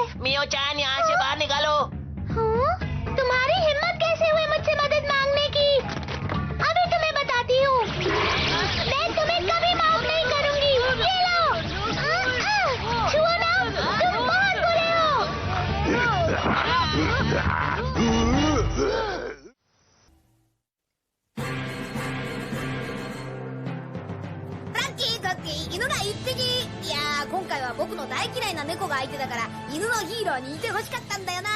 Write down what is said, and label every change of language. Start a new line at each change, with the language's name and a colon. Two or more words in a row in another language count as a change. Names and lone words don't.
Hindi: मियो चान, यहाँ से बाहर निकालो। हाँ? तुम्हारी हिम्मत कैसे हुई मुझसे मदद मांगने की? अभी तुम्हें बताती हूँ। मैं तुम्हें कभी माफ नहीं करूँगी। ये लो। छुओ ना, तुम बहुत बुरे हो।
Japanese: ラッキーカッキー、犬が一匹。いやー、今回は僕の大嫌いな猫が相手だから犬のヒーローにいてほしかったんだよな。